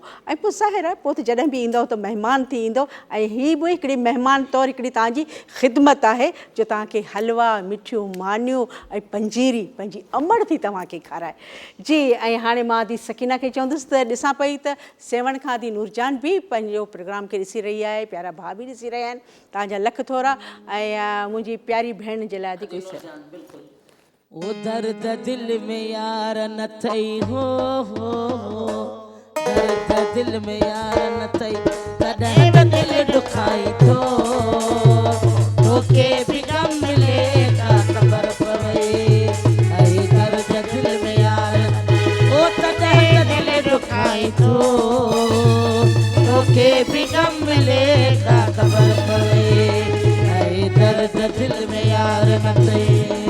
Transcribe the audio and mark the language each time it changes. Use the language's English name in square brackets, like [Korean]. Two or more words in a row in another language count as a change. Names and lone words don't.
[Sindhi] ऐं पोइ ज़ाहिर आहे पोइ त जॾहिं बि ईंदव त महिमान थी ईंदो ऐं हीअ बि हिकिड़ी महिमान तौरु हिकिड़ी तव्हांजी ख़िदमत आहे जो तव्हांखे हलवा मिठियूं मानियूं ऐं पंजीरी पंहिंजी अमड़ थी तव्हांखे खाराए जी। ऐं हाणे मां आदि सकीना खे चवंदुसि त ॾिसां पई त सेवण खां आदि नूरजान बि पंहिंजो प्रोग्राम खे ॾिसी रही आहे, प्यारा भाउ बि ॾिसी रहिया आहिनि, तव्हांजा लख थोरा। ऐं मुंहिंजी प्यारी भेण जे लाइ कोई ओ दर्द दिल में यार न थई हो दर्द दिल में यार न थई कॾहिं त दिल दुखाई थो तोखे बि गम मिलेगा ख़बर पवे ऐं दर्द दिल में यार ओ तॾहिं त दिल दुखाई थो तोखे बि गम मिलेगा ख़बर पवे ऐं दर्द दिल में यार न थई।